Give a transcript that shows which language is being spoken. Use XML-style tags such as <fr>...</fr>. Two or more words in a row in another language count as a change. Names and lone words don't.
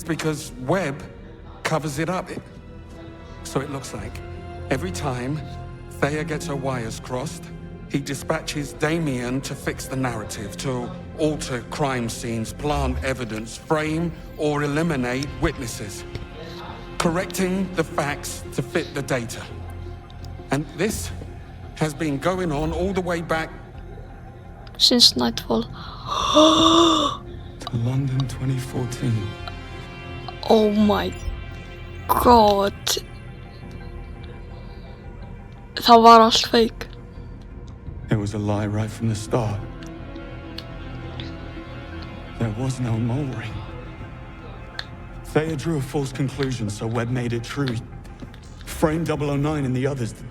<en>is because Webb covers it up. So it looks like every time Theia gets her wires crossed, he dispatches Damien to fix the narrative, to alter crime scenes, plant evidence, frame or eliminate witnesses, correcting the facts to fit the data. And this has been going on all the way back since Nightfall. to London 2014. Oh my god.</en> <is>Það var allt fake.</is> <en>It was a lie right from the start. There was no mole ring. Theia drew a false conclusion, so Webb made it true. He framed 009 and the others.</en>